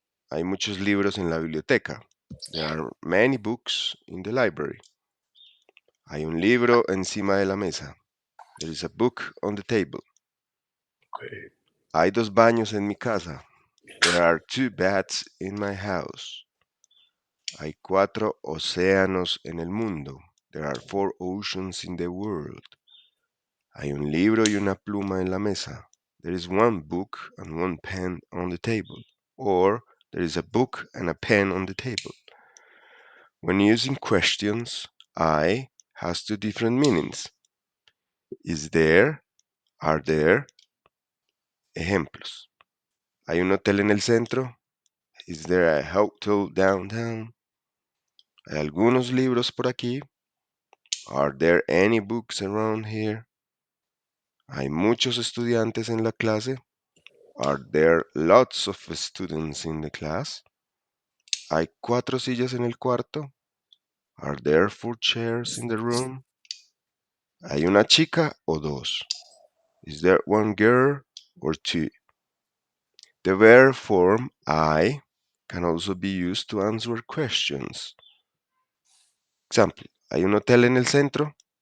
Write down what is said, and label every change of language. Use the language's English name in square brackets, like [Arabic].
[Spanish] Hay muchos libros en la biblioteca. [English] There are many books in the library. [Spanish] Hay un libro encima de la mesa. [English] There is a book on the table. Okay. [Spanish] Hay dos baños en mi casa. [English] There are two baths in my house. [Spanish] Hay cuatro océanos en el mundo. [English] There are four oceans in the world. [Spanish] Hay un libro y una pluma en la mesa. [English] There is one book and one pen on the table. Or there is a book and a pen on the table. When using questions, I has two different meanings. Is there, are there, ejemplos. [Spanish] Hay un hotel en el centro. [English] Is there a hotel downtown? [Spanish] Hay algunos libros por aquí. [English] Are there any books around here? [Spanish] Hay muchos estudiantes en la clase. [English] Are there lots of students in the class? [Spanish] Hay cuatro sillas en el cuarto. [English] Are there four chairs in the room? [Spanish] Hay una chica o dos. [English] Is there one girl or two? The verb form I can also be used to answer questions. [Spanish] Example, ¿hay un hotel en el centro?